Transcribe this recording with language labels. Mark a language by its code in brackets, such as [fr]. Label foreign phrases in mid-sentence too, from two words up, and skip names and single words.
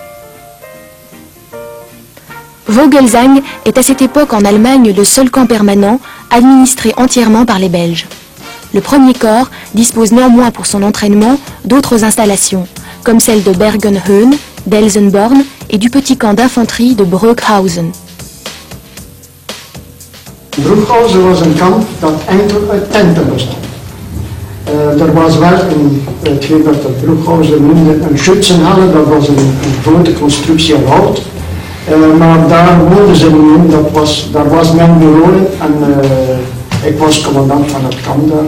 [fr] Vogelsang est à cette époque en Allemagne le seul camp permanent administré entièrement par les Belges. Le premier corps dispose néanmoins pour son entraînement d'autres installations, comme celle de Bergenhöhen, d'Elsenborn et du petit camp d'infanterie de Brookhausen. [nl] Brookhausen was een kamp dat enkel uit tenten bestond. Er was wel hetgeen dat de Brookhausen noemde een schutzenhalle, dat was een grote constructie uit hout. Maar daar woonden ze niet in, daar was mijn bewoning en ik was commandant van het kamp daar.